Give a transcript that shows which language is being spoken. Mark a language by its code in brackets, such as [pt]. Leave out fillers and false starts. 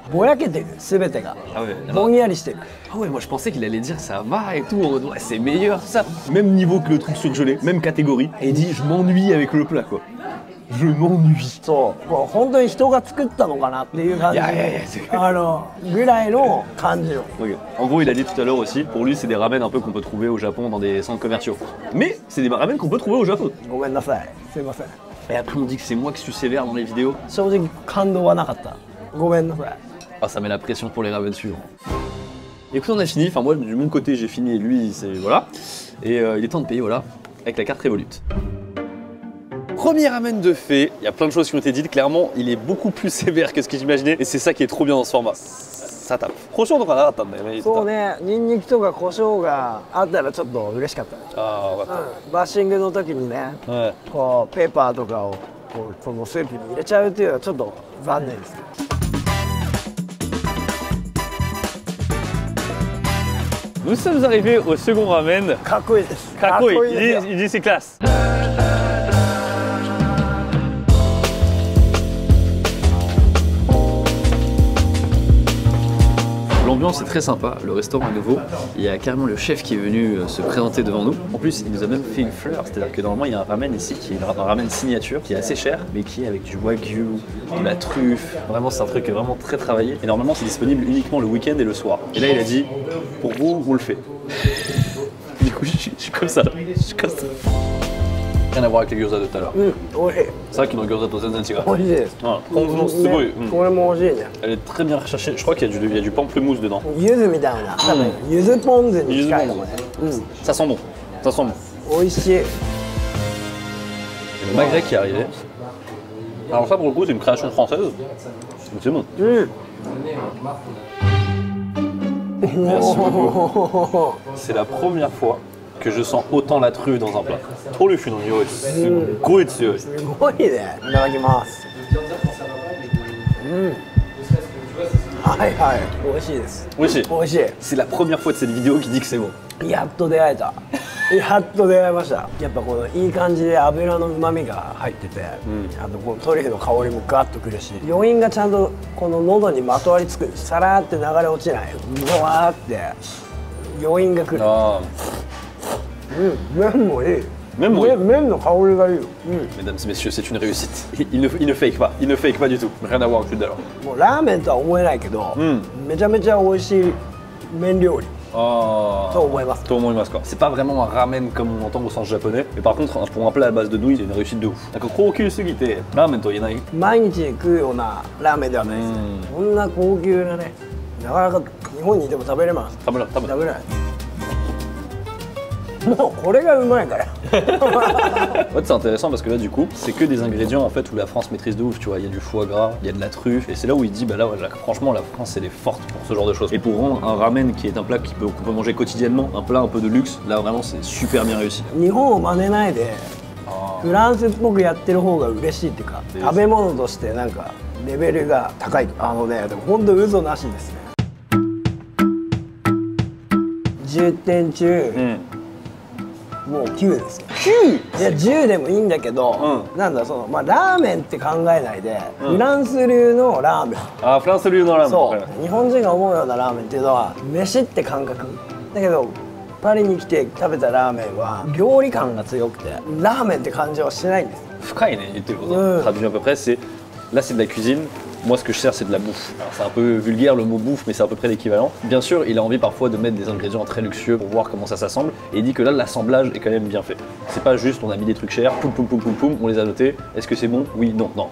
[ja] ぼやけてる、全てがぼんやりしてる。 [fr] Ah ouais, moi je pensais qu'il allait dire ça va et tout, ouais, c'est meilleur, tout ça. Même niveau que le truc surgelé, même catégorie. Et il dit je m'ennuie avec le plat quoi. Je m'ennuie. [ja] そうこう本当に人が作ったのかなっていう感じぐらいの感じよ。 [fr] Ok. En gros, il a dit tout à l'heure aussi, pour lui, c'est des ramen un peu qu'on peut trouver au Japon dans des centres commerciaux. Mais c'est des ramen qu'on peut trouver au Japon. [ja] ごめんなさい、すいません。 [fr] Et après, on dit que c'est moi qui suis sévère dans les vidéos. [ja] 正直感動はなかった。ごめんなさい。 [fr] Ah, ça met la pression pour les ramen suivants. Écoute, on a fini. Enfin, moi, de mon côté, j'ai fini et lui, c'est. Voilà. Et il est temps de payer, voilà, avec la carte Revolut. Premier ramen de fait, il y a plein de choses qui ont été dites. Clairement, il est beaucoup plus sévère que ce que j'imaginais. Et c'est ça qui est trop bien dans ce format. Ça tape. Franchement, donc on a raté. [ja] そうね、ニンニクとか胡椒があったらちょっと嬉しかった。 [fr] Ah, ouais. [ja] バッシングの時にね、 [fr] Ouais. [ja] こうペーパーとかをこうそのスープに入れちゃうっていうのはちょっと残念です。 [fr] Nous sommes arrivés au second ramen. [ja] かっこいいです。 Kakoi, ですよ [fr] il dit c'est classe. L'ambiance est très sympa, le restaurant est nouveau. Il y a carrément le chef qui est venu se présenter devant nous. En plus, il nous a même fait une fleur, c'est-à-dire que normalement il y a un ramen ici qui est un ramen signature, qui est assez cher, mais qui est avec du wagyu, de la truffe. Vraiment, c'est un truc vraiment très travaillé. Et normalement, c'est disponible uniquement le week-end et le soir. Et là, il a dit, pour vous, on le fait. Du coup, je suis comme ça. Je suis comme ça. Rien à voir avec les gyoza de tout à l'heure. [ja] おいしい。 [fr] C'est vrai qu'ils n'ont gyoza [ja] と全然違う。おいしいです。 [fr] Voilà. Franchement, c'est beau. [ja] これも美味しいね。 [fr] Elle est très bien recherchée. Je crois qu'il y a du pamplemousse dedans. [ja] 柚子みたいな、多分柚子ポン酢に近いかもね。 [fr] Ça sent bon. Ça sent bon. [ja] 美味しい。 [fr] Et le magret qui est arrivé. Alors ça, pour le coup, c'est une création française. Donc c'est bon. Merci beaucoup. C'est la première fois que je sens autant la truffe dans un plat. Trop le fun, on y est. C'est goût de ce. [ja] すごいね。いただきます。はいはい、美味しいです。 [fr] Oui, c'est. [ja] 美味しい。 [fr] C'est la première fois de cette vidéo qui dit que c'est bon. [ja] やっと出会えた。やっと出会いました。やっぱこのいい感じで油の旨味が入ってて、あとこのトリュフの香りもガッとくるし、余韻がちゃんとこの喉にまとわりつく。さらーって流れ落ちない。うわーって余韻がくる。 Ah. 麺もいい。麺もいい。麺の香りがいいよ。 [fr] Mesdames et messieurs, c'est une réussite. Il ne fake pas. Il ne fake pas du tout. Rien à voir avec tout d'alors. [ja] もうラーメンとは思えないけど、めちゃめちゃ美味しい麺料理 Ah. と思います。 [fr] C'est pas vraiment un ramen comme on entend au sens japonais, mais par contre, pour un plat à base de nouilles, c'est une réussite de ouf. D'accord, [ja] 高級すぎてラーメンと言えない。毎日食うようなラーメンではないですね。こんな高級なね、なかなか日本にいても食べれます。食べない。もうこれがうまいから。 [fr] En fait, c'est intéressant parce que là, du coup, c'est que des ingrédients en fait où la France maîtrise de ouf. Tu vois, il y a du foie gras, il y a de la truffe, et c'est là où il dit, bah là, franchement, la France, elle est forte pour ce genre de choses. Et pour rendre un ramen qui est un plat qu'on peut manger quotidiennement, un plat un peu de luxe, là, vraiment, c'est super bien réussi. [ja] 日本を真似ないで、フランスっぽくやってる方が嬉しいっていうか、食べ物としてなんかレベルが高い。でも本当嘘なしですね。 10点中、もう9ですよ。 9？いや10でもいいんだけど、なんだそのまあラーメンって考えないで、フランス流のラーメン。あ、フランス流のラーメン。そう。日本人が思うようなラーメンっていうのは飯って感覚。だけどパリに来て食べたラーメンは料理感が強くて、ラーメンって感じはしないんです。深いね、言ってること。 [fr] Traduit à peu près, c'est là, c'est de la cuisine. Moi, ce que je sers, c'est de la bouffe. Alors, c'est un peu vulgaire le mot bouffe, mais c'est à peu près l'équivalent. Bien sûr, il a envie parfois de mettre des ingrédients très luxueux pour voir comment ça s'assemble. Et il dit que là, l'assemblage est quand même bien fait. C'est pas juste, on a mis des trucs chers, poum poum poum poum poum, on les a notés. Est-ce que c'est bon? Oui, non, non.